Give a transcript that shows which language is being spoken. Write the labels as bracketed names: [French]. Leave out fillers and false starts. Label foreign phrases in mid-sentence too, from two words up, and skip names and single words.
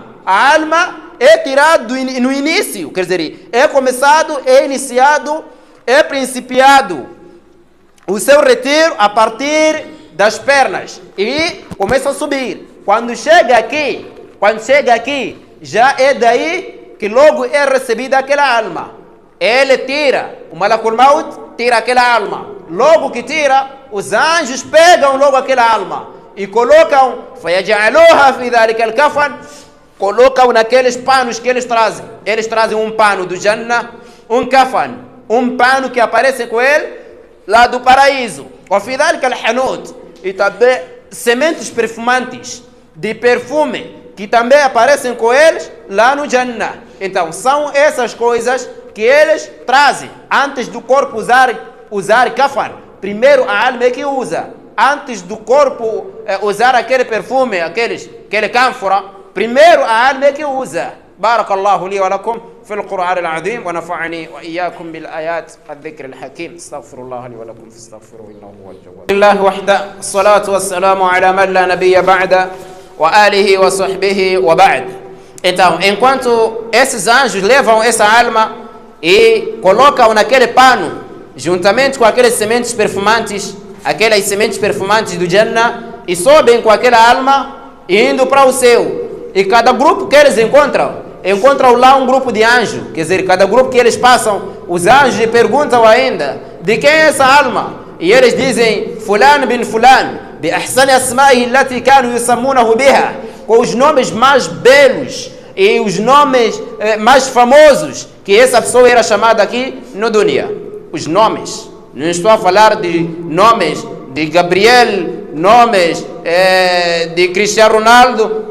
[Portuguese] A alma é tirado no início, quer dizer, é começado, é iniciado, é principiado o seu retiro a partir das pernas e começa a subir. Quando chega aqui, já é daí que logo é recebida aquela alma. Ele tira, o [Arabic] ملك الموت [Portuguese] tira aquela alma. Logo que tira, os anjos pegam logo aquela alma e colocam, [Arabic] فَيَجْعَلُوهَا فِي ذَلِكَ الْكَفَنِ, [Portuguese] colocam naqueles panos que eles trazem. Eles trazem um pano do Jannah, um kafan, um pano que aparece com ele lá do paraíso. [Arabic] وَفِي ذَلِكَ الْحَنُوت, [Portuguese] e também sementes perfumantes de perfume que também aparecem com eles lá no Jannah. Então, são essas coisas que eles trazem antes do corpo usar kafan. Primeiro a alma é que usa. Antes do corpo usar aquele perfume, aquele cânfora, primeiro a alma é que usa. [Arabic] بارك الله لي ولكم في القرآن العظيم ونفعني وإياكم بالآيات الذكر الحكيم. استغفر الله لي ولكم فاستغفروه إنه هو الجواد. الله وحده الصلاة والسلام على من لا نبي بعد وآله وصحبه وبعد. [Portuguese] Então, enquanto esses anjos levam essa alma e colocam naquele pano, juntamente com aquelas sementes perfumantes do Jannah, e sobem com aquela alma indo para o céu. E cada grupo que eles encontram lá um grupo de anjos. Quer dizer, cada grupo que eles passam, os anjos perguntam ainda, de quem é essa alma? E eles dizem, [Arabic] فلان بن فلان، بأحسن أسمائه التي كانوا يسمونه بها, [Portuguese] com os nomes mais belos e os nomes mais famosos que essa pessoa era chamada aqui no dunya. Os nomes. Não estou a falar de nomes de Gabriel, nomes de Cristiano Ronaldo.